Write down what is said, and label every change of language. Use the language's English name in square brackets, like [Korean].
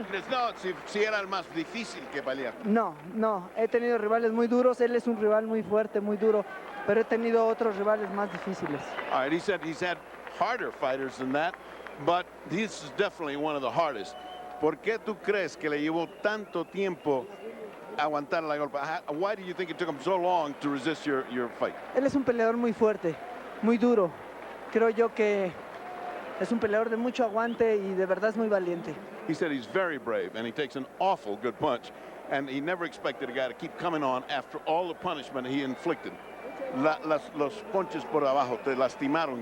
[Spanish] No, si era el más difícil que pelear. No, he tenido rivales muy duros, él es un rival muy fuerte, muy duro, pero he tenido otros rivales más difíciles. [English] All right, he said he's had harder fighters than that, but this is definitely one of the hardest. [Spanish] ¿Por qué tú crees que le llevó tanto tiempo aguantar la golpe? [English] Why do you think it took him so long to resist your fight? [Spanish] Él es un peleador muy fuerte, muy duro. Creo yo que es un peleador de mucho aguante y de verdad es muy valiente. [English] He said he's very brave and he takes an awful good punch, and he never expected a guy to keep coming on after all the punishment he inflicted. [Spanish] Los punches por abajo te lastimaron.